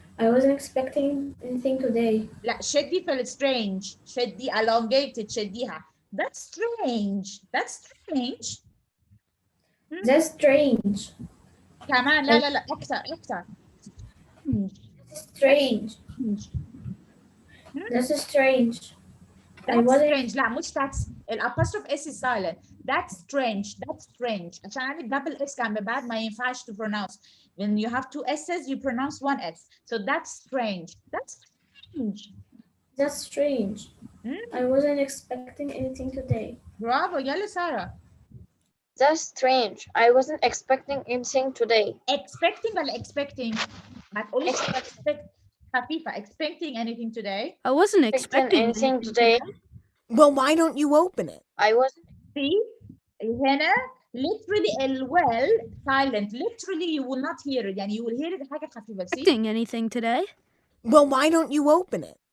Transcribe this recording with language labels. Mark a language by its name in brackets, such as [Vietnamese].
[English] I wasn't expecting anything today. [Arabic] لا شدي في strange. شدي elongated شديها. [English] That's strange. That's strange. [Arabic] كمان لا أكثر. [English] Strange. That's strange. That's strange. [Arabic] لا مش [English] that's. الapostrophe s is silent. That's strange. That's strange. [Arabic] عشان عندك double s كان ببعد ما ينفعش [English] to pronounce. When you have two s's, you pronounce one s. So that's strange. That's strange. That's strange. I wasn't expecting anything today. [Arabic] برافو. يلا سارة. [English] That's strange. I wasn't expecting anything today. [Arabic] Expecting ولا expecting؟ ما تقوليش expect خفيفة. [English] Expecting anything today? I wasn't Expecting expecting anything today. Well, why don't you open it? I wasn't. See? هنا literally well silent. Literally you will not hear it. [Arabic] يعني [English] you will hear it [Arabic] حاجة خفيفة. [English] See? expecting anything today. Well, why don't you open it?